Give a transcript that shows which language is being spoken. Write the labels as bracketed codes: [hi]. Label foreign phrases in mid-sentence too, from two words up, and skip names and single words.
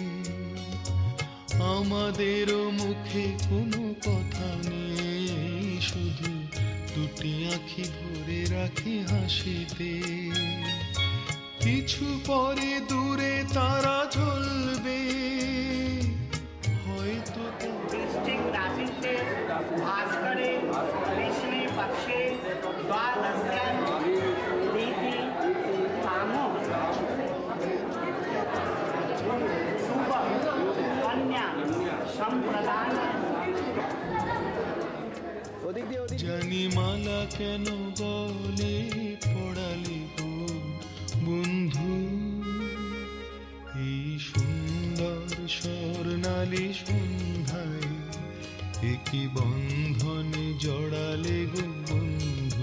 [bn] আমাদেরও মুখে কোনো কথা নেই, শুধু দুটি আঁখি ভরে রাখি হাসিতে। কিছু পরে দূরে তারা জ্বলবে হয়তো। [sa] वृश्चिक राशि से भास्करे कृष्णे पक्षे द्वादश्यां तिथि कामो शुभ कन्या संप्रदान। [bn] জানি মালা কেন বলে পড়ালি গো বন্ধু। এই সুন্দর স্বর্ণালী সন্ধ্যায় একই বন্ধনে জড়ালে গো বন্ধু।